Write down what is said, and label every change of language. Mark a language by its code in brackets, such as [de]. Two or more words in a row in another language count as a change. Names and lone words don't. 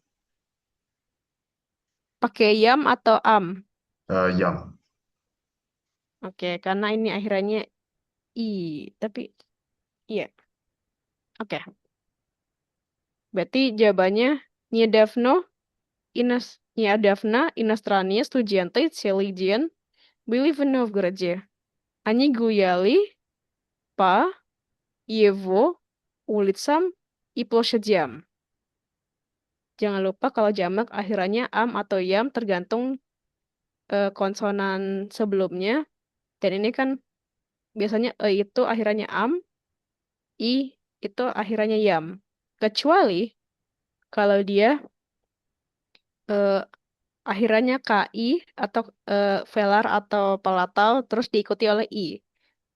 [id] pakai yam atau am? Yam. Oke, karena ini akhirannya i, tapi iya. Oke. Berarti jawabannya [ru] Недавно Недавно иностранные студенты целый день были в Новгороде. Они гуляли по его улицам и площадям. [id] Jangan lupa kalau jamak akhirannya am atau yam tergantung konsonan sebelumnya. Dan ini kan biasanya itu akhirannya am, i itu akhirannya yam. Kecuali kalau dia eh, akhirannya ki atau velar atau palatal terus diikuti oleh i.